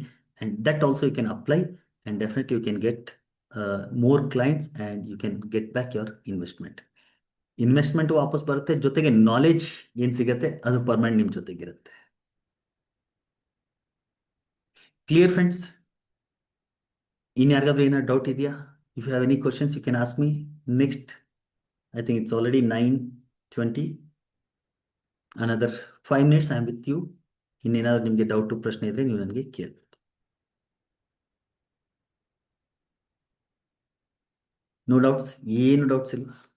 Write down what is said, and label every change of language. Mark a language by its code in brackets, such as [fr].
[en] and that also you can apply and definitely you can get more clients and you can get back your investment [kn] ವಾಪಸ್ ಬರುತ್ತೆ, ಜೊತೆಗೆ knowledge ಏನು ಸಿಗುತ್ತೆ ಅದು permanent ನಿಮ್ಮ ಜೊತೆಗಿರುತ್ತೆ. [en] Clear friends? [kn] ಇನ್ಯಾರಿಗಾದ್ರೂ ಏನಾದ್ರು ಡೌಟ್ ಇದೆಯಾ? [en] If you have any questions you can ask me. Next I think it's already 9:20. Another 5 minutes I am with you. [kn] ಇನ್ನೇನಾದ್ರೂ ನಿಮಗೆ ಡೌಟ್ ಪ್ರಶ್ನೆ ಇದ್ರೆ ನೀವು ನನಗೆ ಕೇಳಿ. No doubts? ಏನು ಡೌಟ್ಸ್ ಇಲ್ಲ?